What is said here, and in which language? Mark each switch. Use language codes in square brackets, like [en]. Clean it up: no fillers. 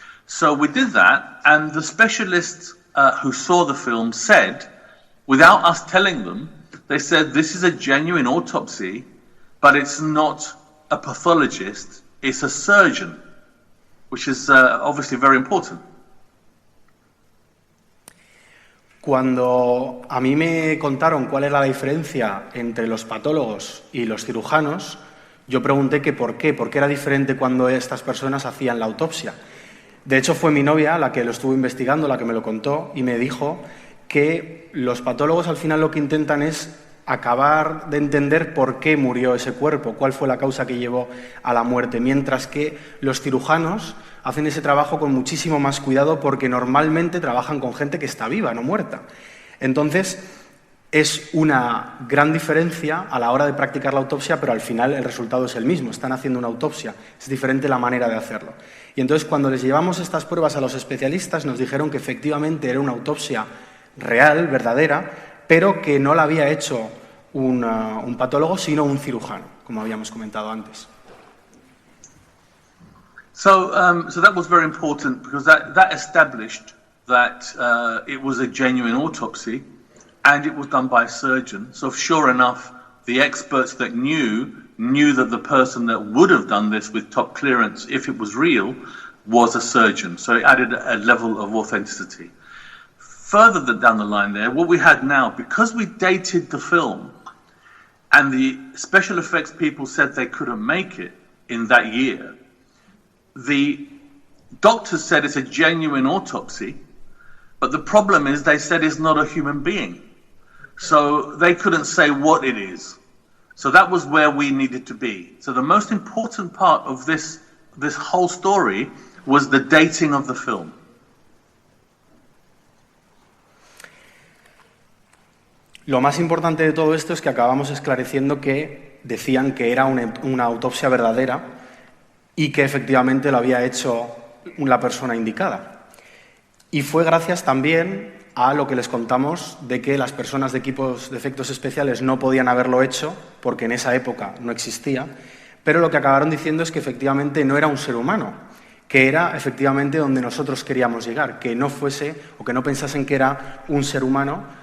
[en] So we did that, and the specialists who saw the film said, without us telling them, they said, this is a genuine autopsy, but it's not a pathologist, it's a surgeon, which is obviously very important. [es] Cuando a mí me contaron cuál era la diferencia entre los patólogos y los cirujanos, yo pregunté que por qué era diferente cuando estas personas hacían la autopsia. De hecho, fue mi novia la que lo estuvo investigando, la que me lo contó, y me dijo que los patólogos al final lo que intentan es acabar de entender por qué murió ese cuerpo, cuál fue la causa que llevó a la muerte, mientras que los cirujanos hacen ese trabajo con muchísimo más cuidado porque normalmente trabajan con gente que está viva, no muerta. Entonces, es una gran diferencia a la hora de practicar la autopsia, pero al final el resultado es el mismo, están haciendo una autopsia, es diferente la manera de hacerlo. Y entonces, cuando les llevamos estas pruebas a los especialistas, nos dijeron que efectivamente era una autopsia real, verdadera, pero que no la había hecho un patólogo, sino un cirujano, como habíamos comentado antes. [en] So that was very important, because that established that it was a genuine autopsy, and it was done by a surgeon. So sure enough, the experts that knew that the person that would have done this with top clearance, if it was real, was a surgeon. So it added a level of authenticity. Further down the line there, what we had now, because we dated the film and the special effects people said they couldn't make it, in that year, the doctors said it's a genuine autopsy, but the problem is they said it's not a human being. So they couldn't say what it is. So that was where we needed to be. So the most important part of this whole story was the dating of the film. [es] Lo más importante de todo esto es que acabamos esclareciendo que decían que era una autopsia verdadera y que efectivamente lo había hecho la persona indicada. Y fue gracias también a lo que les contamos de que las personas de equipos de efectos especiales no podían haberlo hecho porque en esa época no existía, pero lo que acabaron diciendo es que efectivamente no era un ser humano, que era efectivamente donde nosotros queríamos llegar, que no fuese o que no pensasen que era un ser humano.